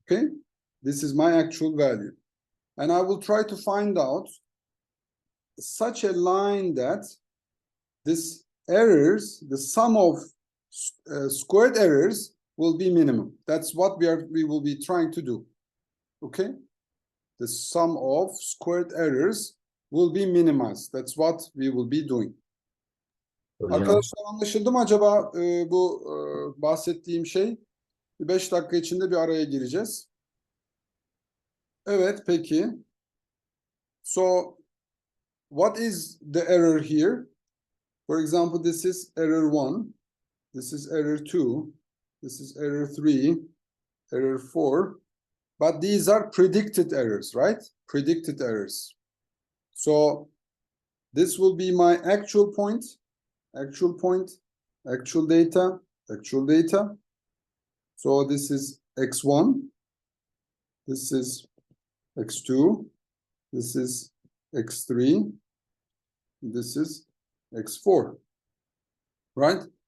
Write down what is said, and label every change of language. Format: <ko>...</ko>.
<en>Okay, this is my actual value, and I will try to find out such a line that this errors, the sum of squared errors will be minimum. That's what we will be trying to do. Okay, the sum of squared errors will be minimized. That's what we will be doing.</en> <tr>Arkadaşlar, anlaşıldı mı acaba bu bahsettiğim şey? 5 dakika içinde bir araya gireceğiz. Evet, peki.</tr> <en>So what is the error here? For example, this is error 1, this is error 2, this is error 3, error 4, but these are predicted errors, right? Predicted errors. So this will be my actual point, actual data, actual data. So this is x1, this is x2, this is x3, this is x4, right?</en>